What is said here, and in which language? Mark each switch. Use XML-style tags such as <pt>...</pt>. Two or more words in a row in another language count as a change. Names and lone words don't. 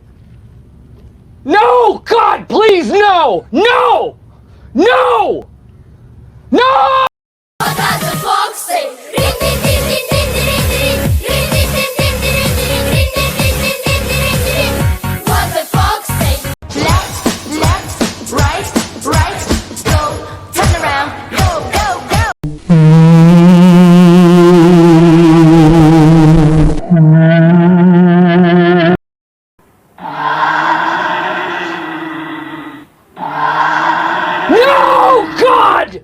<en>No, God, please, no! No! No! No! What does the fox say? Ring, ding, ding, ding, ding, ding, ding, ring, ding, ding, ding, ding, ding, ring, ding, ding, ding, ding, ding, ding. What the fox say? Left, right, go, turn around, go, go, go. No, God!</en>